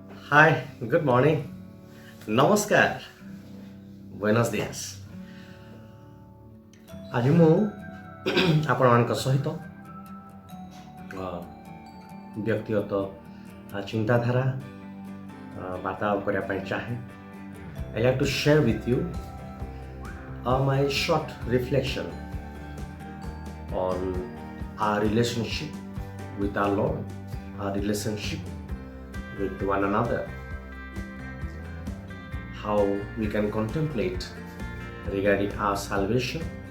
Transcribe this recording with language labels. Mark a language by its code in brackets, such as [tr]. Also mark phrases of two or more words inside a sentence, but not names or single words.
[en] hi good morning ନମସ୍କାର [es] buenos días. [or] ଆଜି ମୁଁ ଆପଣମାନଙ୍କ ସହିତ ବ୍ୟକ୍ତିଗତ ଚିନ୍ତାଧାରା ବାର୍ତ୍ତାଳାପ କରିବା ପାଇଁ ଚାହେଁ। [en] I like to share with you my short reflection on our relationship with our Lord, our relationship with one another, how we can contemplate regarding our salvation